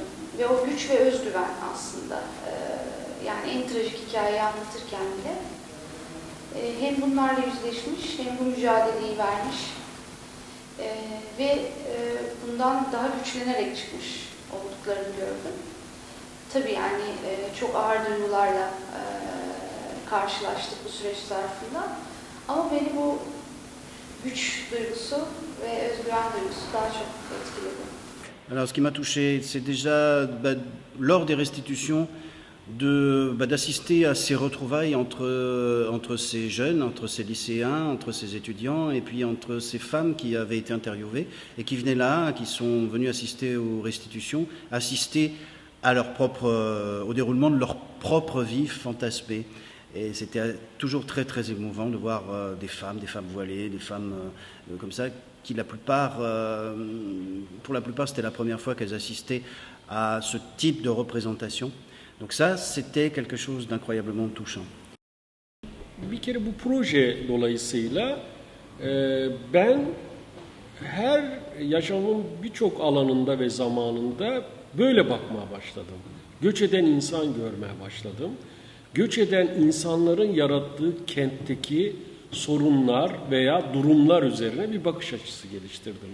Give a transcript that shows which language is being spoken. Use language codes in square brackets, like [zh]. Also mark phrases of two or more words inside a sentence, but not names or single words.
[tr] Ve o güç ve özgüven aslında yani en trajik hikayeyi anlatırken bile hem bunlarla yüzleşmiş hem bu mücadeleyi vermiş ve bundan daha güçlenerek çıkmış olduklarını gördüm. Tabii yani çok ağır duygularla karşılaştık bu süreç zarfında ama beni bu güç duygusu ve özgüven duygusu daha çok etkiledi. [fr] Alors, ce qui m'a touché, c'est déjà lors des restitutions d'assister à ces retrouvailles entre ces jeunes, entre ces lycéens, entre ces étudiants et puis entre ces femmes qui avaient été interviewées et qui venaient là, qui sont venues assister aux restitutions, assister à au déroulement de leur propre vie fantasmée. Et c'était toujours très très émouvant de voir des femmes voilées, des femmes comme ça, qui pour la plupart c'était la première fois qu'elles assistaient à ce type de représentation. Donc ça, c'était quelque chose d'incroyablement touchant. [tr] Bir kere bu proje dolayısıyla ben her yaşamın birçok alanında ve zamanında böyle bakmaya başladım. Göç eden insan görmeye başladım. Göç eden insanların yarattığı kentteki sorunlar veya durumlar üzerine bir bakış açısı geliştirdim.